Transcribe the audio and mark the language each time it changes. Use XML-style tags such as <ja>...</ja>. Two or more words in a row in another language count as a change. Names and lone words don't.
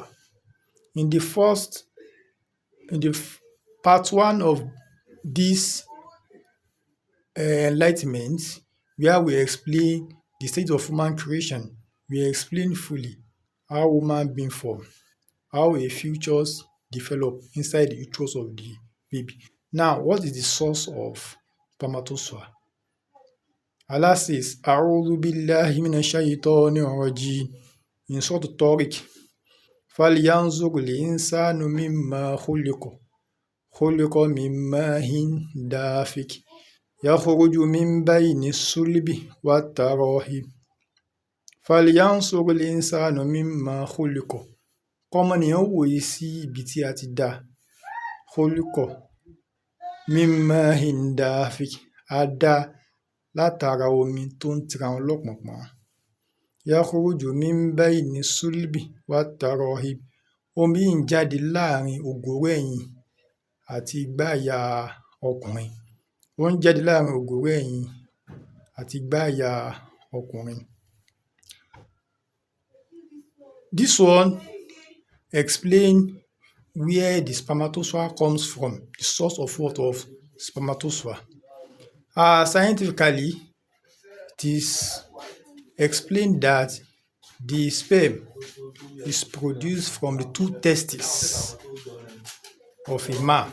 <en>In the part 1 of this enlightenment, where we explain the state of human creation, we explain fully how human being form, how a futures develop inside the uterus of the baby. Now, what is the source of spermatozoa? Allah says,</en> <ar>أعوذ بالله من الشيطان الرجيم in Surah Tariq. فَلْيَنْظُرْ الْإِنسَانُ مِمَّا خُلِقَ مِنْ مَاءٍ دَافِقٍ يَخْرُجُ مِنْ بَيْنِ الصُّلْبِ وَالتَّرَائِبِ فَلْيَنْظُرْ الْإِنسَانُ مِمَّا خُلِقَ.</ar> <yo>Kọ́mọnìyàn wòye sí ibi tí a ti dá.</yo> <ar>خُلِقَ مِنْ مَاءٍ دَافِقٍ,</ar> <yo>a dá látara omi tó ń tira wọn lọ́pọ̀npọ̀n.</yo> <ar>يَخْرُجُ مِنْ بَيْنِ الصُّلْبِ وَالتَّرَائِبِ,</ar> <yo>omi yìí ń jáde láàrin ògóró ẹ̀yìn àti igbáàyà ọkùnrin. Ó ń jáde láàrin ògóró ẹ̀yìn àti igbáàyà ọkùnrin.</yo> <en>This one explain where the spermatozoa comes from, the source of what of spermatozoa. Scientifically, it is explained that the sperm is produced from the two testes of a man.</en>